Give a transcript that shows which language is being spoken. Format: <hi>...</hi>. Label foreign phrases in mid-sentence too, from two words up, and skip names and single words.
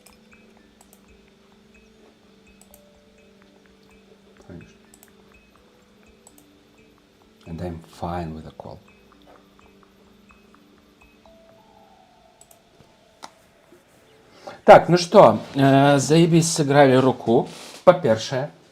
<ru>Конечно.</ru> <en>And I'm fine with the call.</en> <ru>Так, ну что, заебись сыграли руку,</ru> <be>па-першае.</be>